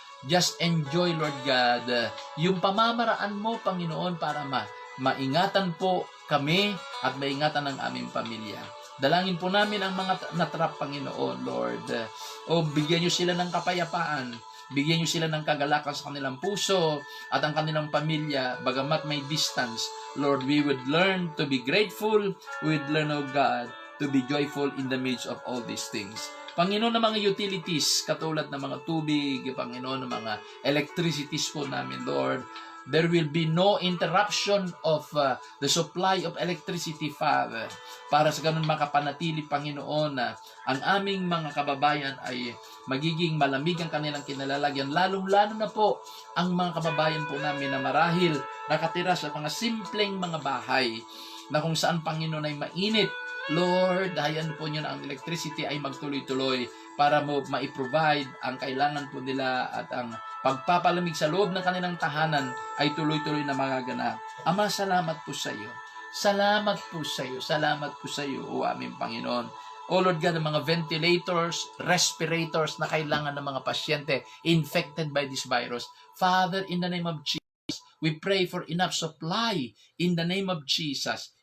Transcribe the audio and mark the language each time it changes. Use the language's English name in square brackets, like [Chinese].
[English] Just enjoy, [Filipino] Lord God, yung pamamaraan mo, Panginoon, para maingatan po kami at maingatan ang aming pamilya. Dalangin po namin ang mga natrap, Panginoon, Lord. O bigyan niyo sila ng kapayapaan. Bigyan niyo sila ng kagalakan sa kanilang puso at ang kanilang pamilya, bagamat may distance. [English] Lord, we would learn to be grateful. We would learn, oh God, to be joyful in the midst of all these things. [Filipino] Panginoon, ng mga utilities, katulad ng mga tubig, Panginoon, ng mga electricities po namin, Lord, [English] there will be no interruption of the supply of electricity, [Filipino] Father. Para sa ganun makapanatili, Panginoon, na ang aming mga kababayan ay magiging malamig ang kanilang kinalalagyan. Lalong-lalo na po ang mga kababayan po namin na marahil nakatira sa mga simpleng mga bahay na kung saan, Panginoon, ay mainit. Lord, hayaan po niyo na ang electricity ay magtuloy-tuloy para mo ma-provide ang kailangan po nila at ang pagpapalamig sa loob ng kanilang tahanan ay tuloy-tuloy na magaganap. Ama, salamat po sa iyo. Salamat po sa iyo. Salamat po sa iyo, o aming Panginoon. O Lord God, ang mga ventilators, respirators na kailangan ng mga pasyente [English] infected by this virus. Father, in the name of Jesus, we pray for enough supply in the name of Jesus.